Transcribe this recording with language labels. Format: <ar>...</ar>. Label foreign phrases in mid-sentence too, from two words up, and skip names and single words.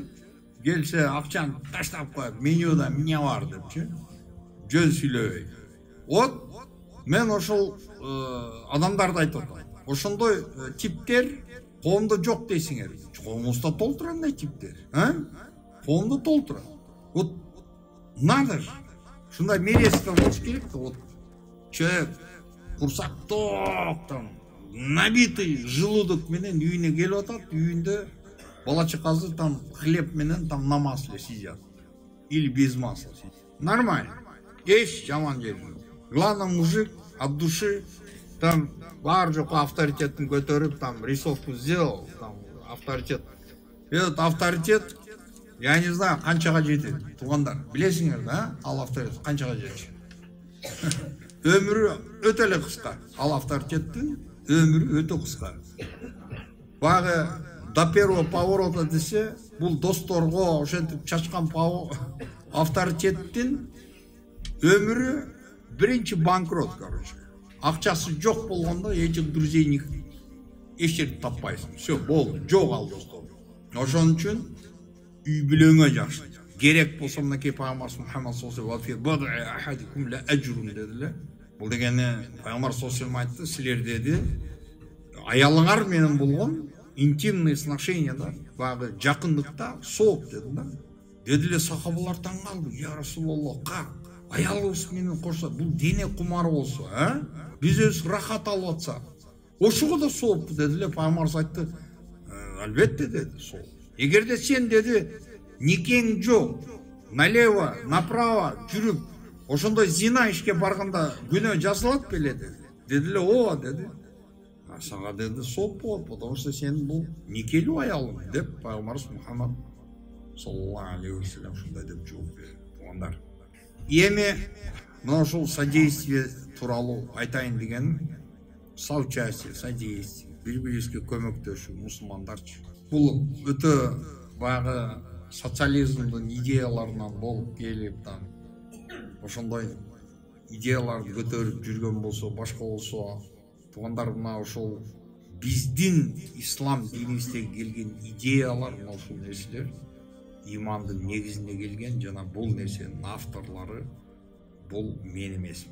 <ky>Келсе акчаны таштап коет, менюда эмне бар депчи. Жөн сүйлөбөй. Вот мен ошол адамдарды айтып атам. Ошондой типтер коомдо жок дейсиңер. Коомубузда толтура андай типтер, коомдо толтура.</ky> <ru>Вот надо же.</ru> <ky>Ушундай мерестер болуш керек да.</ky> <ru>Вот человек</ru> <ky>курсак ток</ky> <ru>там набитый желудок</ru> <ky>менен үйүнө келип атат, үйүндө бала чакасы</ky> <ru>там хлеб</ru> <ky>менен</ky> <ru>там на масле сидят. Или без масла сидят. Нормально.</ru> <ky>Эч жаман жери жок.</ky> <ru>Главное, мужик от души там</ru> <ky>бар жок авторитетин көтөрүп,</ky> <ru>там рисовку сделал, там авторитет. Этот авторитет, я не знаю,</ru> <ky>канчага жетет, туугандар. Билесиңер да, ал авторитет канчага жетет. Өмүрү өтө эле кыска. Ал авторитеттин өмүрү өтө кыска. Багы</ky> <ru>до первого поворота</ru> <ky>десе, бул досторго ошентип чачкан авторитеттин өмүрү биринчи банкрот, короче. Акчасы жок болгондо</ky> <ru>этих друзей</ru> <ky>эч жерде таппайсың. Все, болду, жок ал достор. Ошон үчүн үй бүлөңө жакшы. Керек болсо мынакей Пайгамбар Мухаммад</ky> <ar>صلى الله عليه وسلم</ar> <ky>бул дегени Пайгамбар</ky> <ar>صلى الله عليه</ar> <ky>айтты, силер деди, аялыңар менен болгон</ky> <ru>интимный сношения</ru> <ky>да, багы жакындыкта сооп деди да. Дедиле сахабалар таң калды.</ky> <ar>يا رسول الله, как?</ar> <ky>Аялыбыз менен кошсо, бул дене кумары болсо, биз өз рахат алып атсак, ошого да сооп дедиле. Пайгамбар айтты, албетте деди, сооп. Эгерде сен деди, никең жок,</ky> <ru>налево, направо</ru> <ky>жүрүп, ошондой зина ишке барганда күнөө жазылат беле деди. Дедиле, ооба деди. Сага деди сооп болот,</ky> <ru>потому что</ru> <ky>сен бул никелүү аялың деп Пайгамбар Мухаммад</ky> <ar>صلى الله عليه وسلم</ar> <ky>ушундай деп жооп берди. Туугандар, эми мына ушул содействие тууралуу айтайын дегеним,</ky> <ru>соучастие, содействие,</ru> <ky>бири-бирибизге көмөктөшүү, мусулмандарчы. Бул өтө баягы социализмдин идеяларынан болуп келип, ошондой идеяларды көтөрүп жүргөн болсо, башка болсо, туугандар, мына ошол биздин ислам динибиздеги келген идеялар, мына ушул нерселер имандын негизине келген, жана бул нерсенин авторлору бул мен эмесмин.</ky>